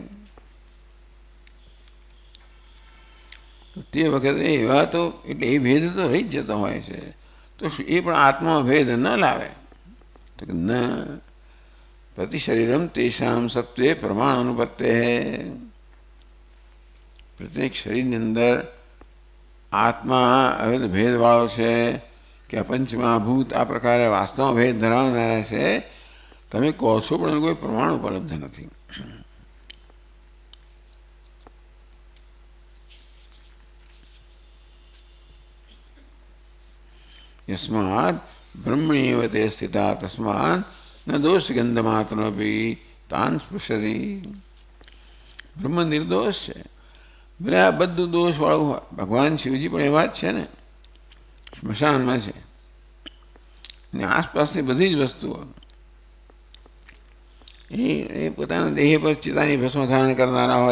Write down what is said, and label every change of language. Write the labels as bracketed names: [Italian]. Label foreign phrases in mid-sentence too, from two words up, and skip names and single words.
[Gujarati] તે વખતે એવા તો એટલે એ ભેદ તો રહી જ જતો હોય છે, તો એ પણ આત્મા ભેદ ન લાવે તો કે [Sanskrit] न प्रति शरीरम तेषाम सत्वे प्रमाण अनुपत्ते. [Gujarati] પ્રત્યેક શરીરની અંદર આત્મા હવે તો ભેદવાળો છે કે પંચમહાભૂત આ પ્રકારે વાસ્તવમાં ભેદ ધરાવનારા છે, તમે કહો છો પણ કોઈ પ્રમાણ ઉપલબ્ધ નથી. [Sanskrit] यस्मात् ब्रह्मण्येव ते स्थिता तस्मात् न दोषगंधमात्रमपि तान् स्पृशति. [Gujarati] બ્રહ્મ નિર્દોષ છે, ભલે આ બધું દોષવાળું હોય. ભગવાન શિવજી પણ એવા જ છે ને, સ્મશાનમાં છે ને આસપાસની બધી જ વસ્તુઓ એ પોતાના દેહ પર ચિતાની ભસ્મ ધારણ કરનારા હોય.